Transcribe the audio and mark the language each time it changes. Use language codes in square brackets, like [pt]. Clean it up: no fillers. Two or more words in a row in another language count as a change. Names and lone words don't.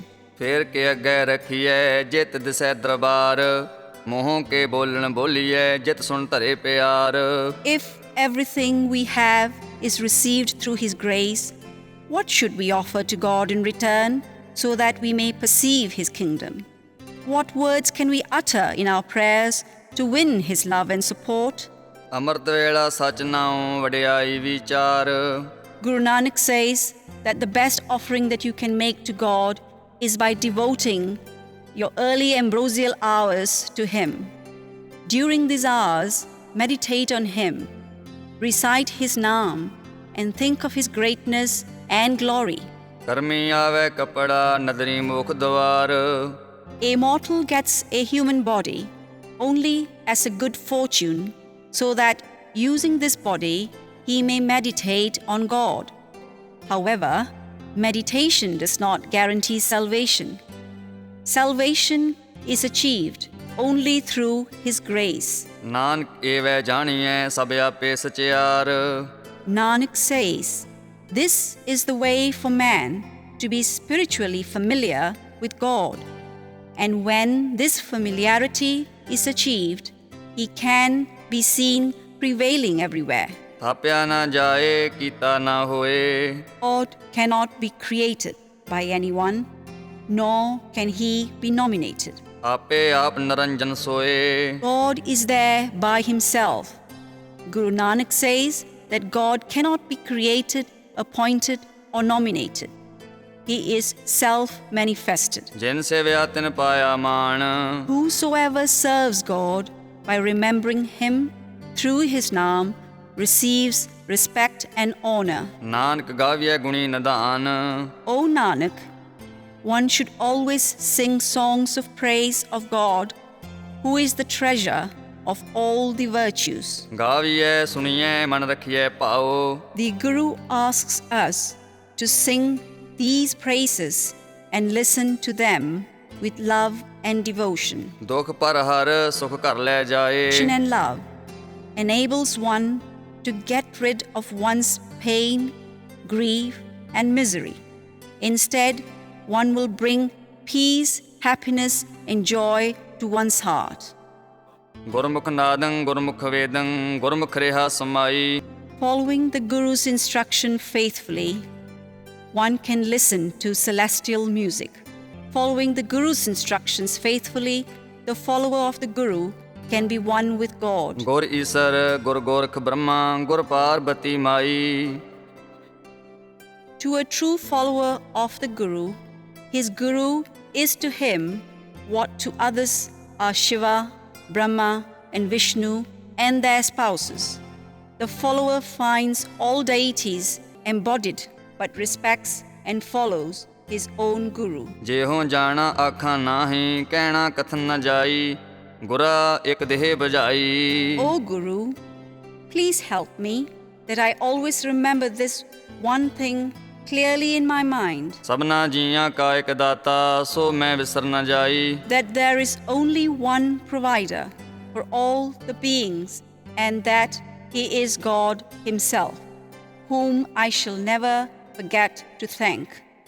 [pa] ਫੇਰ ਕੇ ਅੱਗੇ ਰਖੀਐ ਜਿਤ ਦਿਸੈ ਦਰਬਾਰ ਮੋਹ ਕੇ ਬੋਲਣ ਬੋਲੀਐ ਜਿਤ ਸੁਣ ਧਰੇ ਪਿਆਰ [en] If everything we have is received through His grace, what should we offer to God in return so that we may perceive His kingdom? What words can we utter in our prayers to win His love and support? [pa] ਅੰਮ੍ਰਿਤ ਵੇਲਾ ਸਚ ਨਾਉ ਵਡਿਆਈ ਵਿਚਾਰ [en] Guru Nanak says that the best offering that you can make to God is by devoting your early ambrosial hours to Him. During these hours, meditate on Him, recite His Naam, and think of His greatness and glory. [pa] ਕਰਮੀ ਆਵੇ ਕਪੜਾ ਨਦਰੀ ਮੁਖ ਦਵਾਰ [en] A mortal gets a human body only as a good fortune, so that using this body he may meditate on God. However, meditation does not guarantee salvation. Salvation is achieved only through His grace. [pa] ਨਾਨਕ ਏਵੈ ਜਾਣੀਐ ਸਭ ਆਪੇ ਸਚਿਆਰ [en] Nanak says, this is the way for man to be spiritually familiar with God. And when this familiarity is achieved, He can be seen prevailing everywhere. [pa] ਥਾਪਿਆ ਨਾ ਜਾਏ ਕੀਤਾ ਨਾ ਹੋਏ [en] God cannot be created by anyone, nor can He be nominated. [pa] ਆਪੇ ਆਪ ਨਰੰਜਨ ਸੋਏ [en] God is there by Himself. Guru Nanak says that God cannot be created, appointed, or nominated. He is self-manifested. [pa] ਜਿਨ ਸੇਵਿਆ ਤਿਨ ਪਾਇਆ ਮਾਣ [en] Whosoever serves God by remembering Him through His Naam receives respect and honor. [pa] ਨਾਨਕ ਗਾਵੀਐ ਗੁਣੀ ਨਿਧਾਨ [en] O Nanak, one should always sing songs of praise of God, who is the treasure of all the virtues. [pa] ਗਾਵੀਐ ਸੁਣੀਐ ਮਨ ਰਖੀਐ ਭਾਉ [en] The Guru asks us to sing these praises and listen to them with love and devotion. [pa] ਦੁਖ ਪਰ ਹਰ ਸੁਖ ਘਰ ਲੈ ਜਾਏ [en] Devotion and love enables one to get rid of one's pain, grief, and misery. Instead, one will bring peace, happiness, and joy to one's heart. [pa] ਗੁਰਮੁਖ ਨਾਦੰ ਗੁਰਮੁਖ ਵੇਦੰ ਗੁਰਮੁਖ ਰਿਹਾ ਸਮਾਈ [en] Following the Guru's instruction faithfully, one can listen to celestial music. Following the Guru's instructions faithfully, the follower of the Guru can be one with God. [pa] ਗੁਰ ਈਸਰ ਗੁਰ ਗੋਰਖ ਬ੍ਰਹਮਾ ਗੁਰ ਪਾਰਬਤੀ ਮਾਈ [en] To a true follower of the Guru, his Guru is to him what to others are Shiva, Brahma, and Vishnu and their spouses. The follower finds all deities embodied but respects and follows his own Guru. [pa] ਜਿਹੋ ਜਾਣਾ ਆਖਾਂ ਨਾਹੀਂ ਕਹਿਣਾ ਕਥਨ ਨ ਜਾਈ ਗੁਰਾ ਇੱਕ ਦੇਹ ਬਜਾਈ [en] O Guru, please help me that I always remember this one thing clearly in my mind, [pa] ਸਭਨਾ ਜੀਆਂ ਕਾ ਇੱਕ ਦਾਤਾ ਸੋ ਮੈਂ ਵਿਸਰ ਨ ਜਾਈ [en] that there is only one provider for all the beings and that He is God Himself, whom I shall never forget to thank.